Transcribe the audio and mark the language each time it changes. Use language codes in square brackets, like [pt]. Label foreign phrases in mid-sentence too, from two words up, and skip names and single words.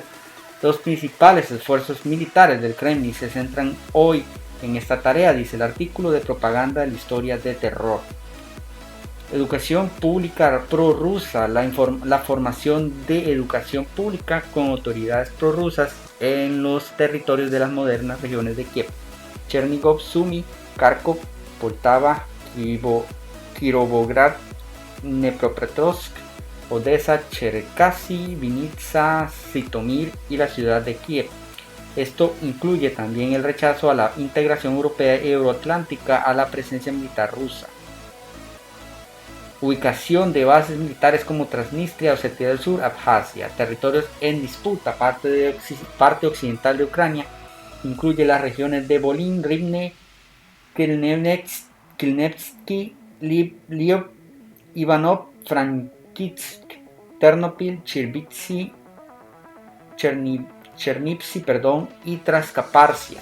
[es] Los principales esfuerzos militares del Kremlin se centran hoy en esta tarea, dice el artículo de propaganda de la historia de terror. Educación pública prorrusa, la formación de educación pública con autoridades prorrusas en los territorios de las modernas regiones de Kiev, Chernigov, Sumy, Kharkov, Poltava, Kirovograd, Dnepropetrovsk, Odessa, Cherkasy, Vinnytsia, Zitomir y la ciudad de Kiev. Esto incluye también el rechazo a la integración europea y euroatlántica, a la presencia militar rusa. Ubicación de bases militares como Transnistria, Osetia del Sur, Abjasia, territorios en disputa, parte occidental de Ucrania, incluye las regiones de Volyn, Rivne, Kilnevsky, Lviv, Ivanov, Frankivsk, Ternopil, Chernivtsi y Traskaparsia.